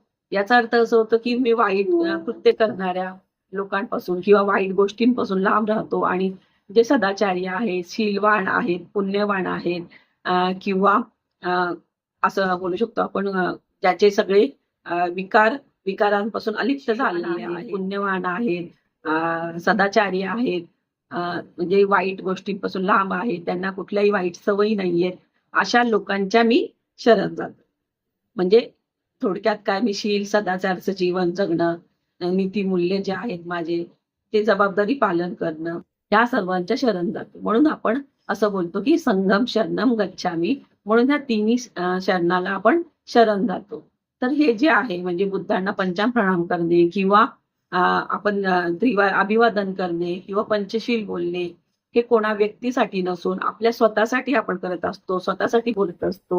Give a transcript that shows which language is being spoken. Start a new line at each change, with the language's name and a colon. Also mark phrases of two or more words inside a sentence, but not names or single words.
Marathi: याचा अर्थ असं होतं की मी वाईट कृत्य करणाऱ्या लोकांपासून किंवा वाईट गोष्टींपासून लांब राहतो, आणि जे सदाचारी आहेत, शीलवान आहेत, पुण्यवान आहेत, किंवा असं बोलू शकतो आपण, ज्याचे सगळे विकारांपासून अलिप्त झालेले आहेत, पुण्यवान आहेत, सदाचारी आहेत, म्हणजे वाईट गोष्टींपासून लांब आहेत, त्यांना कुठल्याही वाईट सवयी नाहीयेत, अशा लोकांच्या मी शरण जातो. म्हणजे थोडक्यात काय, मी शील सदाचारचं जीवन जगणं, नीतिमूल्य जे आहेत माझे ते जबाबदारी पालन करणं, या सर्वांच्या शरण जातो. म्हणून आपण असं बोलतो की
Pali: संघम शरणम गच्छामि.
Marathi: म्हणून ह्या तिन्ही शरणाला आपण शरण जातो. तर हे जे आहे म्हणजे बुद्धांना पंचांग प्रणाम करणे, किंवा आपण त्रिवार अभिवादन करणे, किंवा पंचशील बोलणे, हे कोणा व्यक्तीसाठी नसून आपल्या स्वतःसाठी आपण करत असतो, स्वतःसाठी बोलत असतो.